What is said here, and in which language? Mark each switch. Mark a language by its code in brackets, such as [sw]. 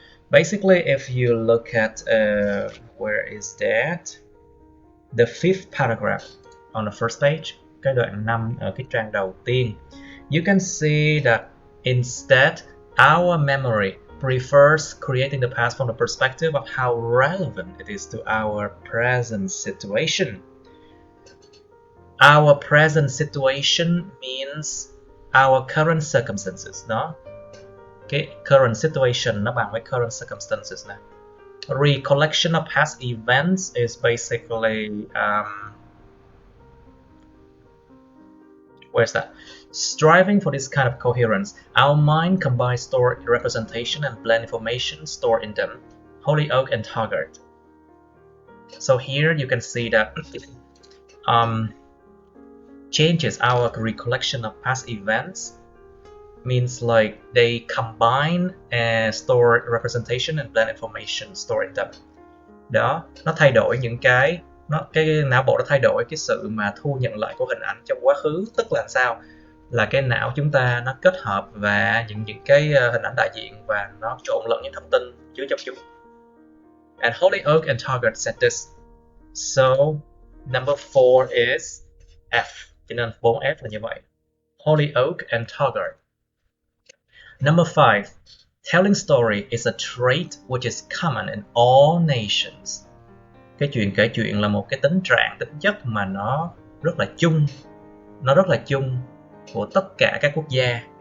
[en] Basically, if you look at where is that? The 5th paragraph on the first page, [vi] cái đoạn 5 ở cái trang đầu tiên. [en] You can see that instead, our memory prefers creating the past from the perspective of how relevant it is to our present situation. Our present situation means our current circumstances, đó. [vi] Cái current situation nó bằng với current circumstances nè. [en] Recollection of past events is basically where's that? Striving for this kind of coherence, our mind combines stored representation and blend information stored in them. Hollyoake and Taggart. So here you can see that changes our recollection of past events means like they combine stored representation and blend information stored in them. [vi] Đó, nó thay đổi những cái não bộ nó thay đổi cái sự mà thu nhận lại của hình ảnh trong quá khứ, tức là sao? Là cái não chúng ta nó kết hợp và những cái hình ảnh đại diện và nó trộn lẫn những thông tin chứa trong chúng. [en] And Hollyoake and Taggart said this. So number 4 is F. [vi] Cho nên 4F là như vậy. Hollyoake and Taggart. [en] Number 5. Telling story is a trait which is common in all nations. [vi] Cái chuyện kể chuyện là một cái tính chất mà nó rất là chung của tất cả các quốc gia.